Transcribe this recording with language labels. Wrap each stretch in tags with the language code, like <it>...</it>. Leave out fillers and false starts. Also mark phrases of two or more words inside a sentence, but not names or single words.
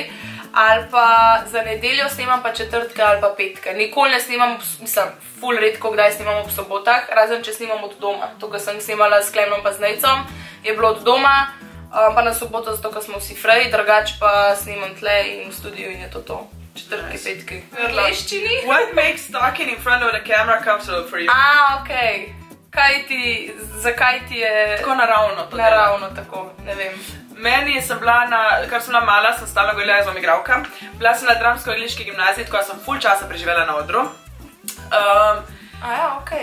<sl>Ali pa za nedeljo snemam pa četrtke ali pa petke. Nikoli ne snemam, mislim, ful redko kdaj snemam ob sobotah, razen če snemam od doma. To, ko sem snemala s Klemnom pa z Nejcom, je bilo od doma, Pa na soboto, zato ker smo vsi fraj, drugače pa snimam tle in v studiu in je to. Četrtki, petki. V angleščini?</sl> <en>What makes talking in front of the camera comfortable for you?</en> <sl>Okej. Zakaj ti je... Tako naravno to. Naravno tako, ne vem. Meni sem bila kar sem bila mala, sem stalno govorila z igralka. Bila sem na dramsko-angleški gimnaziji, tako sem ful časa preživela na odru. Okej.</sl>